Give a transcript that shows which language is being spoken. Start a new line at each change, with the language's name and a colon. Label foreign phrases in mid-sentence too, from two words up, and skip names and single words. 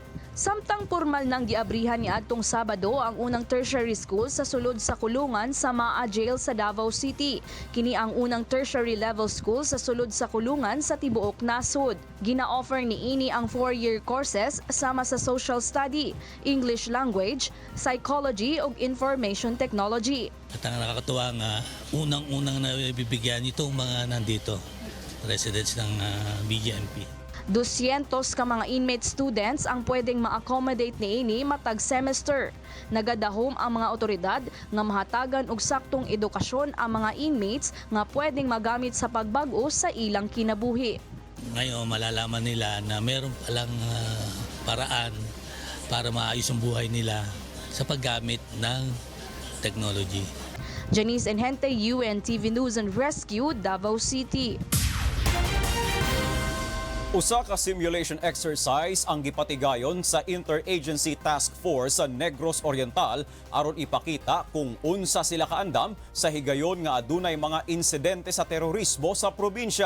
Cebuano: Samtang formal nang giabrihan niadtong Sabado ang unang tertiary school sa sulod sa kulungan sa Maa Jail sa Davao City. Kini ang unang tertiary level school sa sulod sa kulungan sa tibuok nasod. Gina-offer niini ang
English: 4-year courses
Cebuano: sama sa
English: social study, English language, psychology
Cebuano: ug
English: information technology.
Filipino: At ang nakakatuwa nga, unang-unang nabibigyan itong mga nandito, residents ng BGMP.
Cebuano: 200 ka mga
English: inmate students
Cebuano: ang pwedeng ma-accommodate niini matag semester. Nagadahom ang mga otoridad nga mahatagan og saktong edukasyon ang mga inmates nga pwedeng magamit sa pagbag-o sa ilang kinabuhi.
Filipino: Ngayon malalaman nila na meron palang paraan para maayos ang buhay nila sa paggamit ng technology. Janice Inhente, UNTV News and Rescue, Davao City.
Cebuano: Usa ka simulation exercise ang gipatigayon sa Interagency Task Force sa Negros Oriental aron ipakita kung unsa sila kaandam sa higayon nga adunay mga insidente sa terorismo sa probinsya.